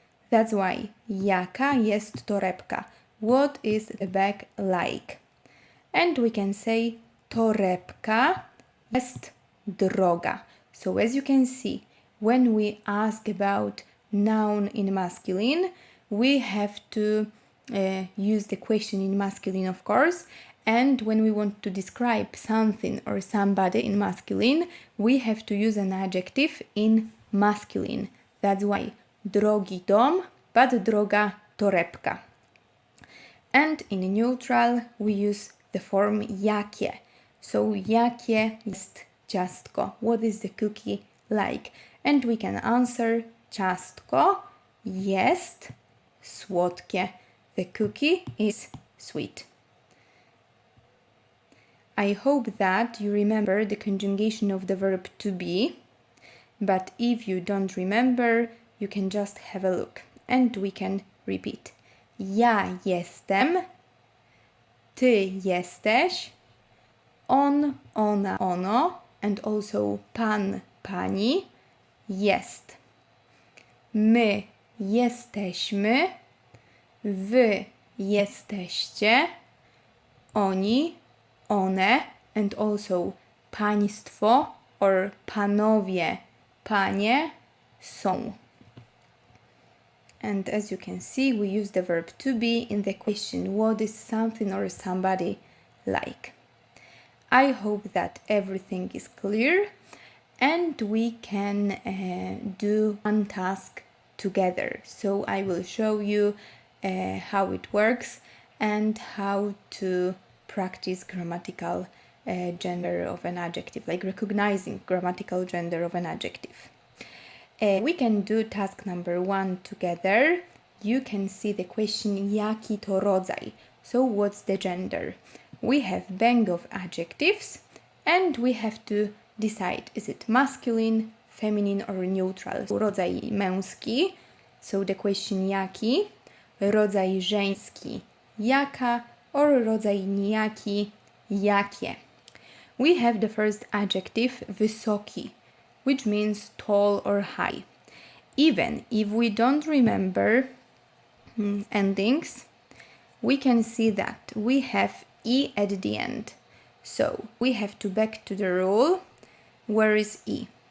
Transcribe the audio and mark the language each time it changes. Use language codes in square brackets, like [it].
[en] That's why [pl] jaka jest torebka. [en] What is the bag like? And we can say [pl] torebka jest droga. [en] So as you can see, when we ask about noun in masculine, we have to use the question in masculine, of course. And when we want to describe something or somebody in masculine, we have to use an adjective in masculine. That's why [pl] drogi dom, [en] but [pl] droga torebka. [en] And in neutral, we use the form jakie. So [pl] jakie jest ciastko? [en] What is the cookie like? And we can answer [pl] ciastko jest słodkie. [en] The cookie is sweet. I hope that you remember the conjugation of the verb to be, but if you don't remember, you can just have a look and we can repeat. [pl] Ja jestem, ty jesteś, on, ona, ono, [en] and also [pl] pan, pani, jest. My jesteśmy, wy jesteście, oni, one, [en] and also [pl] państwo or panowie, panie są. [en] And as you can see, we use the verb to be in the question, what is something or somebody like? I hope that everything is clear and we can do one task together. So I will show you how it works and how to practice grammatical gender of an adjective, like recognizing grammatical gender of an adjective. We can do task number 1 together. You can see the question [pl] jaki to rodzaj. [en] So what's the gender? We have bank of adjectives and we have to decide, is it masculine, feminine or neutral. [pl] Rodzaj męski, [en] so the question [pl] jaki, rodzaj żeński jaka, or rodzaj nijaki jakie. [en] We have the first adjective wysoki, which means tall or high. Even if we don't remember endings, we can see that we have E at the end. So we have to back to the rule. Where is E?